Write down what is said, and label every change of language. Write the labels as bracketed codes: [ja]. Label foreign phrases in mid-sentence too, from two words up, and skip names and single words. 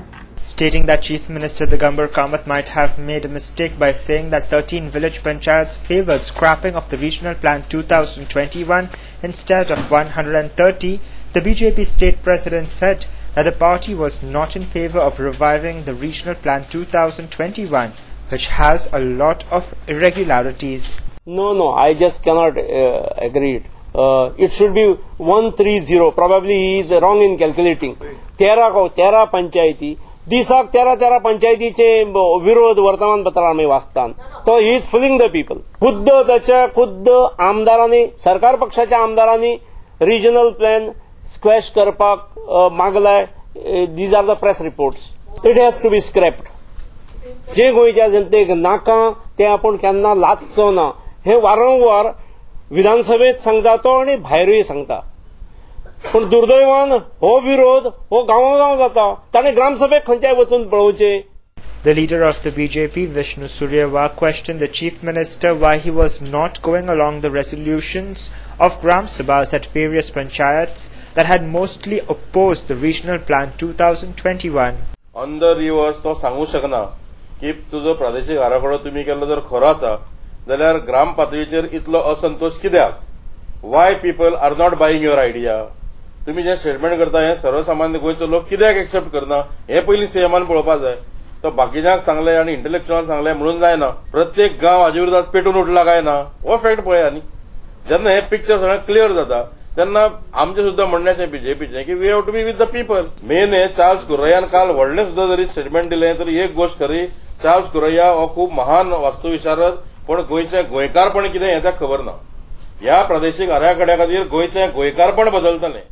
[en] Stating that Chief Minister Digambar Kamath might have made a mistake by saying that 13 village panchayats favoured scrapping of the Regional Plan 2021 instead of 130, the BJP state president said that the party was not in favour of reviving the Regional Plan 2021, which has a lot of irregularities. No, I just cannot agree. It should be 130. Probably he is wrong in calculating. [kok] 13 पंचायती दिसाक 13 पंचायतीचे विरोध वर्तमानपत्रार आमी वाचतात. [en] तो he is fooling the people. [kok] खुद्द आमदारांनी सरकार पक्षाच्या आमदारांनी [en] regional plan squash [kok] करपाक मागलाय. [en] These are the press reports. It has to be scrapped. [kok] जे गोंयच्या जनतेक नाका ते आपण केन्ना लादचो ना हे वारंवार विधानसभेत सांगता तो आणि भायरूय सांगता. पण दुर्दैवान हो विरोध हो गांवोगांव जाता. ताणे ग्रामसभेक खंयच्याय वचून पळोवचे. [en] The leader of the BJP, Vishnu Suryawar, questioned the Chief Minister why he was not going along the resolutions of Gram Sabhas at various panchayats that had mostly opposed the Regional Plan 2021. On the reverse, [kok] तो सांगू शकना की तुजो प्रादेशीक आराखडो तुम्ही केल्लो जर खरो आसा जाल्यार ग्राम पातळीचेर इतलो असंतोष कित्याक? [en] Why people are not buying your idea? [kok] तुम्ही जे स्टेटमेंट करता हे सर्वसामान्य गोंयचो लोक कित्याक एक्सेप्ट करना हे पयलीं सीएमान पळोवपाक जाय. तो बाकीच्यांक सांगले आनी इंटलेक्च्युअल सांगले म्हणून जायना. प्रत्येक गांव हाजे विरोधात पेटून उठला काय ना हो फॅक्ट पळया न्ही. जेन्ना हे पिक्चर सगळें क्लियर जाता तेन्ना आमचे सुद्धा म्हणण्याचें बीजेपीचें की [en] we have to be with the people. [kok] मेन हे चार्ल्स कुर्रैयान काल व्हडलें सुद्धा जरी स्टेटमेंट दिलें तरी एक गोष्ट खरी, चार्ल्स कुर्रैया हो खूब महान वास्तुविशारद, पण गोंयचें गोंयकारपण कितें हें ताका खबर ना. ह्या प्रादेशीक आराखड्या खातीर गोंयचें गोंयकारपण बदलतलें.